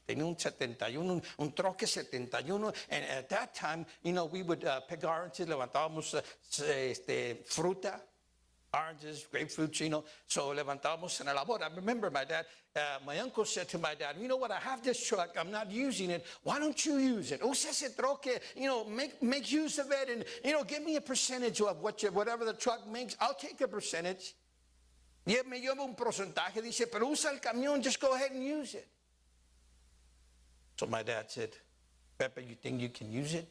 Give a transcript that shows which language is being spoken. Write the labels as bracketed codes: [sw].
[es] Tenía un 71, un troque 71, [en] and at that time, we would pick oranges, [es] levantábamos fruta, [en] oranges, grapefruits, so [es] levantábamos en la labor. [en] I remember my dad, my uncle said to my dad, you know what, I have this truck, I'm not using it, why don't you use it? [es] Usa ese troque, [en] make use of it, and, give me a percentage of whatever the truck makes, I'll take a percentage. [es] Y él me lleva un porcentaje, dice, pero usa el camión, [en] just go ahead and use it. So my dad said, Pepe, you think you can use it?